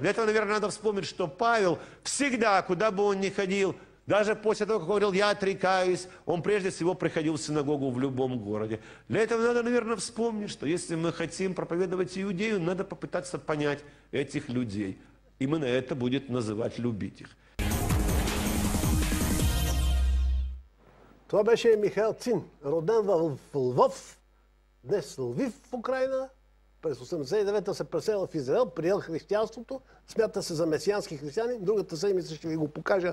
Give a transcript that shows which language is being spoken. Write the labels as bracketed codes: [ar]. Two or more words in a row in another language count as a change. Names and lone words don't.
[ru] Для этого, наверное, надо вспомнить, что Павел всегда, куда бы он ни ходил, даже после того, как он говорил, я отрекаюсь, он прежде всего приходил в синагогу в любом городе. Для этого надо, наверное, вспомнить, что если мы хотим проповедовать Иудею, надо попытаться понять этих людей. Именно это будет называть любить их. [bg] Това беше Михаил Цин, роден в Лвов, днес Лвив в Украйна. През 1989-та се преселил в Израел, приел християнството, смята се за месиански християнин. Другата седмица ще ви го покажа.